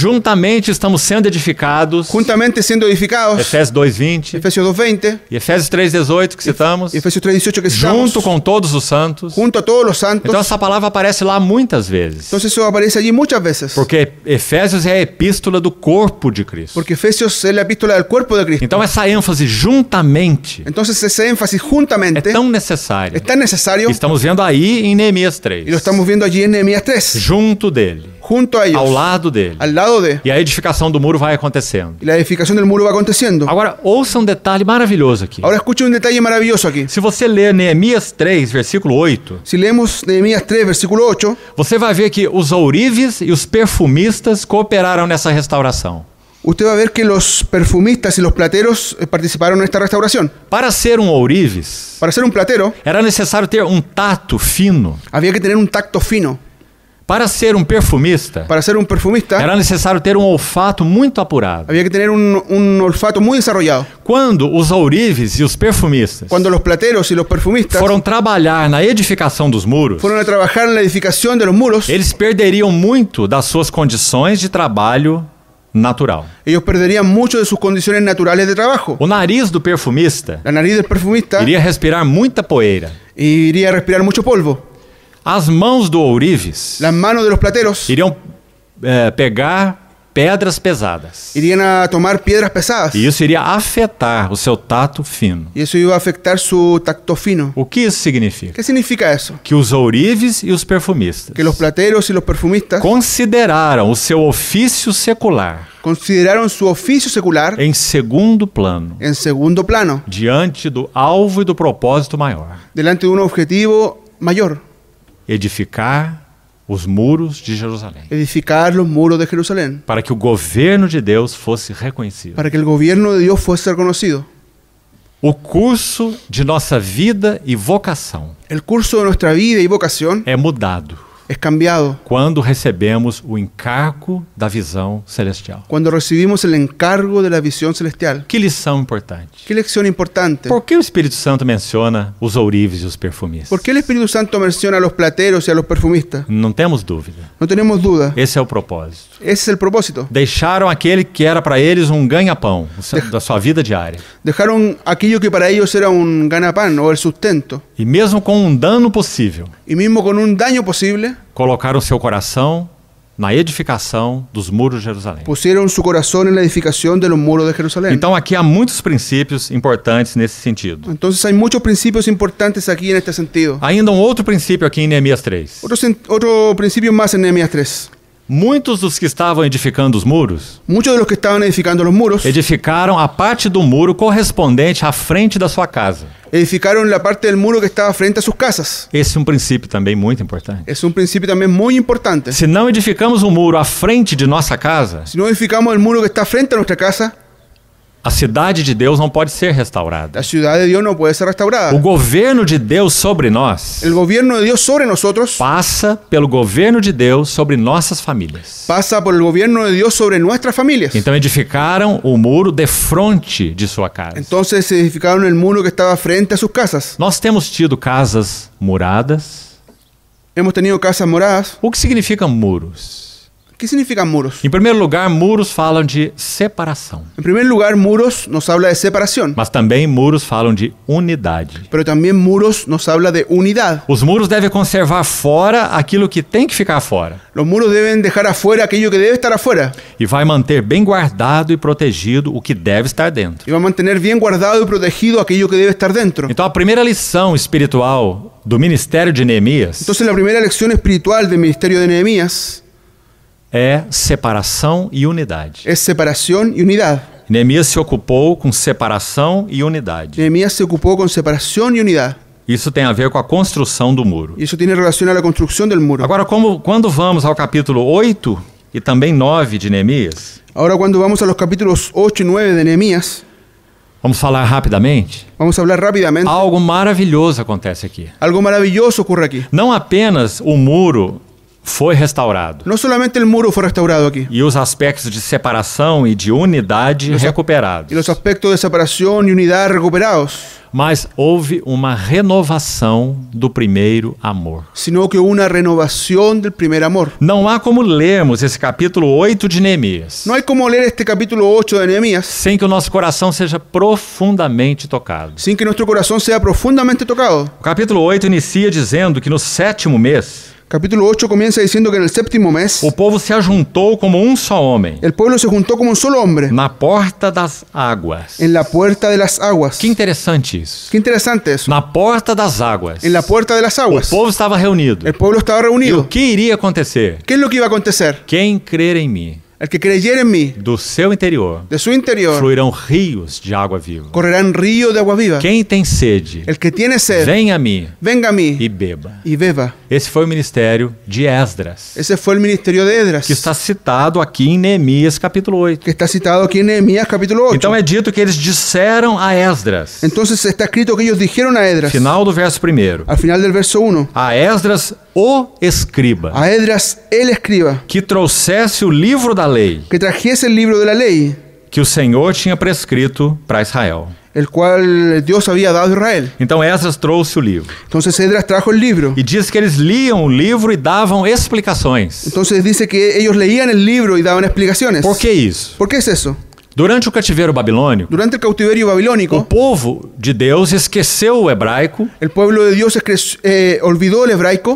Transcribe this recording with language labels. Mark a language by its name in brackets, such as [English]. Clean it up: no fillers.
[Portuguese] juntamente estamos sendo edificados, [Spanish] juntamente siendo edificados. [Portuguese] Efésios 2:20 [Spanish] Efesios 2:20 [Portuguese] e Efésios 3:18 que citamos, [Spanish] y Efesios 3:18 que citamos, [Portuguese] junto com todos os santos. [Spanish] junto a todos los santos. [Portuguese] Então essa palavra aparece lá muitas vezes, [Spanish] Entonces eso aparece allí muchas veces, [Portuguese] porque Efésios é a epístola do corpo de Cristo. [Spanish] porque Efesios es la epístola del cuerpo de Cristo. [Portuguese] Então essa ênfase juntamente [Spanish] Entonces ese énfasis [Portuguese] é juntamente tão necessário. [Spanish] es tan necesario, [Portuguese] Estamos vendo aí em Neemias [Spanish] y lo estamos viendo allí en Nehemías 3, [Portuguese] junto dele, [Spanish] junto a ellos, [Portuguese] ao lado dele. [Spanish] al lado de, [Portuguese] E a edificação do muro vai acontecendo. [Spanish] y la edificación del muro va aconteciendo. [Portuguese] Agora, ouça um detalhe maravilhoso aqui. [Spanish] Ahora escuche un detalle maravilloso aquí. [Portuguese] Se você ler Neemias 3, versículo 8, [Spanish] Si leemos Nehemías 3, versículo 8, [Portuguese] você vai ver que os ourives e os perfumistas cooperaram nessa restauração. [Spanish] usted va a ver que los perfumistas y los plateros participaron en esta restauración. [Portuguese] Para ser um ourives, [Spanish] Para ser un platero, [Portuguese] era necessário ter um tato fino. [Spanish] había que tener un tacto fino. [Portuguese] Para ser um perfumista, [Spanish] Para ser un perfumista, [Portuguese] era necessário ter um olfato muito apurado. [Spanish] había que tener un olfato muy desarrollado. [Portuguese] Quando os ourives e os perfumistas [Spanish] Cuando los plateros y los perfumistas [Portuguese] foram trabalhar na edificação dos muros, [Spanish] fueron a trabajar en la edificación de los muros, [Portuguese] eles perderiam muito das suas condições de trabalho natural. [Spanish] ellos perderían mucho de sus condiciones naturales de trabajo. [Portuguese] O nariz do perfumista [Spanish] La nariz del perfumista [Portuguese] iria respirar muita poeira. [Spanish] iría a respirar mucho polvo. [Portuguese] As mãos do ourives [Spanish] Las manos de los plateros [Portuguese] iriam pegar pedras pesadas. [Spanish] irían a tomar piedras pesadas. [Portuguese] E isso iria afetar o seu tato fino. [Spanish] Y eso iba a afectar su tacto fino. [Portuguese] O que isso significa? [Spanish] ¿Qué significa eso? [Portuguese] Que os ourives e os perfumistas [Spanish] Que los plateros y los perfumistas [Portuguese] consideraram o seu ofício secular [Spanish] consideraron su oficio secular [Portuguese] em segundo plano, [Spanish] en segundo plano, [Portuguese] diante do alvo e do propósito maior: [Spanish] delante de un objetivo mayor: [Portuguese] edificar os muros de Jerusalém, [Spanish] edificar los muros de Jerusalén, [Portuguese] para que o governo de Deus fosse reconhecido. [Spanish] para que el gobierno de Dios fuese reconocido. [Portuguese] O curso de nossa vida e vocação [Spanish] El curso de nuestra vida y vocación [Portuguese] é mudado [Spanish] es cambiado [Portuguese] quando recebemos o encargo da visão celestial. [Spanish] cuando recibimos el encargo de la visión celestial. [Portuguese] Que lição importante. [Spanish] Qué lección importante. [Portuguese] Por que o Espírito Santo menciona os ourives e os perfumistas? [Spanish] ¿Por qué el Espíritu Santo menciona a los plateros y a los perfumistas? [Portuguese] Não temos dúvida. [Spanish] No tenemos duda. [Portuguese] Esse é o propósito. [Spanish] Ese es el propósito. [Portuguese] Deixaram aquele que era para eles um ganha-pão da sua vida diária. [Spanish] Dejaron aquello que para ellos era un ganapán o el sustento. [Portuguese] E mesmo com um dano possível, [Spanish] Y mismo con un daño posible, [Portuguese] colocaram seu coração na edificação dos muros de Jerusalém. [Spanish] pusieron su corazón en la edificación de los muros de Jerusalén. [Portuguese] Então aqui há muitos princípios importantes nesse sentido. [Spanish] Entonces hay muchos principios importantes aquí en este sentido. [Portuguese] Ainda um outro princípio aqui em Neemias 3. [Spanish] Otro principio más en Nehemías 3. [Portuguese] Muitos dos que estavam edificando os muros [Spanish] Muchos de los que estaban edificando los muros [Portuguese] edificaram a parte do muro correspondente à frente da sua casa. [Spanish] edificaron la parte del muro que estaba frente a sus casas. [Portuguese] Esse é um princípio também muito importante. [Spanish] Es un principio también muy importante. [Portuguese] Se não edificamos um muro à frente de nossa casa, [Spanish] Si no edificamos el muro que está frente a nuestra casa, [Portuguese] a cidade de Deus não pode ser restaurada. [Spanish] la ciudad de Dios no puede ser [Portuguese] O [Spanish] restaurada. [Portuguese] governo de Deus sobre nós [Spanish] El gobierno de Dios sobre nosotros [Portuguese] passa pelo governo de Deus sobre nossas famílias. [Spanish] pasa por el gobierno de Dios sobre nuestras familias. [Portuguese] Então edificaram o muro de fronte de sua casa. [Spanish] Entonces edificaron el muro que estaba frente a sus casas. [Portuguese] Nós temos tido casas muradas. [Spanish] Hemos tenido casas moradas. [Portuguese] O que significam muros? [Spanish] ¿Qué significan muros? [Portuguese] Em primeiro lugar, muros falam de separação, [Spanish] En primer lugar, muros nos habla de separación, [Portuguese] mas também muros falam de unidade. [Spanish] pero también muros nos habla de unidad. [Portuguese] Os muros devem conservar fora aquilo que tem que ficar fora [Spanish] Los muros deben dejar afuera aquello que debe estar afuera [Portuguese] e vai manter bem guardado e protegido o que deve estar dentro. [Spanish] y va a mantener bien guardado y protegido aquello que debe estar dentro. [Portuguese] Então a primeira lição espiritual do ministério de Neemias [Spanish] Entonces la primera lección espiritual del ministerio de Nehemías [Portuguese] é separação e unidade. [Spanish] es separación y unidad. [Portuguese] Neemias se ocupou com separação e unidade. [Spanish] Nehemías se ocupó con separación y unidad. [Portuguese] Isso tem a ver com a construção do muro. [Spanish] Y eso tiene relación a la construcción del muro. [Portuguese] Agora, quando vamos ao capítulo 8 e também 9 de Neemias, [Spanish] Ahora cuando vamos a los capítulos 8 y 9 de Nehemías, [Portuguese] Vamos falar rapidamente? [Spanish] Vamos a hablar rápidamente. [Portuguese] Algo maravilhoso acontece aqui. [Spanish] Algo maravilloso ocurre aquí. [Portuguese] Não apenas o muro foi restaurado [Spanish] No solamente el muro fue restaurado aquí, [Portuguese] e os aspectos de separação e de unidade recuperados, [Spanish] y los aspectos de separación y unidad recuperados, [Portuguese] mas houve uma renovação do primeiro amor. [Spanish] sino que hubo una renovación del primer amor. [Portuguese] Não há como lermos esse capítulo 8 de Neemias [Spanish] No hay como leer este capítulo 8 de Nehemías [Portuguese] sem que o nosso coração seja profundamente tocado. [Spanish] sin que nuestro corazón sea profundamente tocado. [Portuguese] O capítulo 8 inicia dizendo que no 7º mês, [Spanish] Capítulo 8 comienza diciendo que en el séptimo mes [Portuguese] o povo se ajuntou como um só homem [Spanish] el pueblo se juntó como un solo hombre [Portuguese] na porta das águas. [Spanish] en la puerta de las aguas. [Portuguese] Que interessante isso. [Spanish] Qué interesante eso. [Portuguese] Na porta das águas. [Spanish] En la puerta de las [Portuguese] O [Spanish] aguas. [Portuguese] povo estava reunido. [Spanish] El pueblo estaba [Portuguese] E o [Spanish] reunido. [Portuguese] que iria acontecer? [Spanish] ¿Qué es lo que iba a acontecer? [Portuguese] Quem crer em mim, [Spanish] El que creyera en mí, [Portuguese] do seu interior, [Spanish] de su interior, [Portuguese] fluirão rios de água viva. [Spanish] correrán ríos de agua viva. [Portuguese] Quem tem sede, [Spanish] El que tiene sed, [Portuguese] venha a mim [Spanish] venga a mí [Portuguese] e beba. [Spanish] y beba. [Portuguese] Esse foi o ministério de Esdras, [Spanish] Ese fue el ministerio de Edras, [Portuguese] que está citado aqui em Neemias capítulo 8. [Spanish] que está citado aquí en Nehemías capítulo 8. [Portuguese] Então é dito que eles disseram a Esdras, [Spanish] Entonces está escrito que ellos dijeron a Edras, [Portuguese] final do verso 1, [Spanish] al final del verso 1, [Portuguese] a Esdras o escriba, [Spanish] a Edras el escriba, [Portuguese] que trouxesse o livro da lei [Spanish] que trajese el libro de la ley, [Portuguese] que o Senhor tinha prescrito para Israel. [Spanish] el cual Dios había dado a Israel. [Portuguese] Então Esdras trouxe o livro. [Spanish] Entonces Edras trajo el libro. [Portuguese] E diz que eles liam o livro e davam explicações. [Spanish] Entonces dice que ellos leían el libro y daban explicaciones. [Portuguese] Por que isso? [Spanish] ¿Por qué es eso? [Portuguese] Durante o cativeiro babilônico, [Spanish] Durante el cautiverio [Portuguese] o [Spanish] babilónico, [Portuguese] povo de Deus esqueceu o hebraico [Spanish] el pueblo de Dios olvidó el hebraico